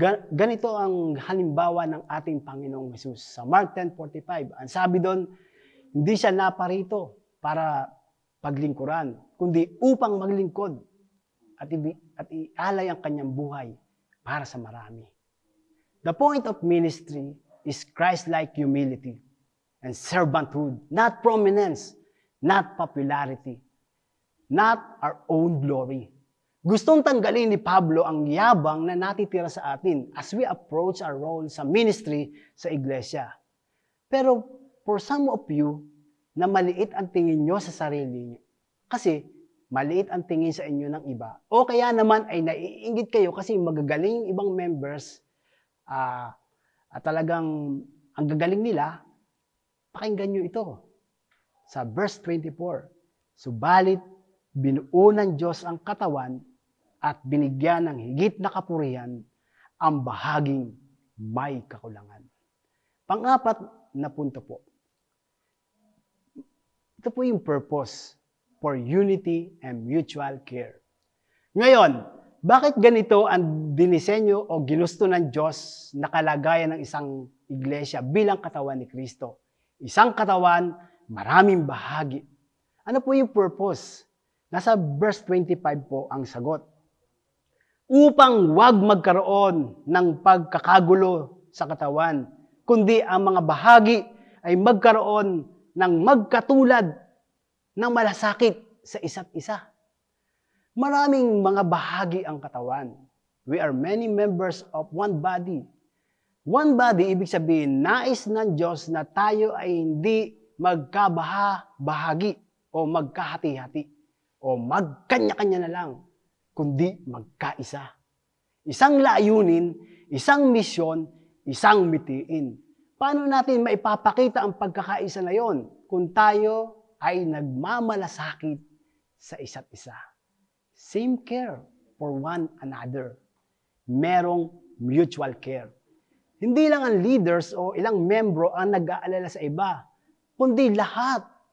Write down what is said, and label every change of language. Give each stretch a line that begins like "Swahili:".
Filipino: Ganito ang halimbawa ng ating Panginoong Hesus. Sa Mark 10:45, ang sabi doon, hindi siya naparito para paglingkuran, kundi upang maglingkod at ialay ang kanyang buhay para sa marami.
English: The point of ministry is Christ-like humility and servanthood, not prominence, not popularity, not our own glory.
Filipino: Gustong tanggalin ni Pablo ang yabang na natitira sa atin
English: as we approach our role
Filipino: sa ministry sa iglesia. Pero
English: for some of you,
Filipino: na maliit ang tingin nyo sa sarili nyo, kasi maliit ang tingin sa inyo ng iba, o kaya naman ay naiinggit kayo kasi magagaling yung ibang members at talagang ang gagaling nila, pakinggan nyo ito. Sa verse 24, subalit binuo ng Diyos ang katawan at binigyan ng higit na kapurihan ang bahaging may kakulangan. Pang-apat na punto po. Ito po yung
English: purpose for unity and mutual care.
Filipino: Ngayon, bakit ganito ang dinisenyo o ginusto ng Diyos na kalagayan ng isang iglesia bilang katawan ni Kristo? Isang katawan, maraming bahagi. Ano po yung purpose? Nasa verse 25 po ang sagot. Upang wag magkaroon ng pagkakagulo sa katawan, kundi ang mga bahagi ay magkaroon ng magkatulad ng malasakit sa isa't isa. Maraming mga bahagi ang katawan.
English: We are many members of one body. One body,
Filipino: ibig sabihin, nais ng Diyos na tayo ay hindi magkabahagi o magkahati-hati o magkanya-kanya na lang, kundi magkaisa. Isang layunin, isang misyon, isang mitiin. Paano natin maipapakita ang pagkakaisa na yon kung tayo ay nagmamalasakit sa isa't isa?
English: Same care for one another.
Filipino: Merong
English: mutual care.
Filipino: Hindi lang ang leaders o ilang membro ang nag-aalala sa iba, kundi lahat.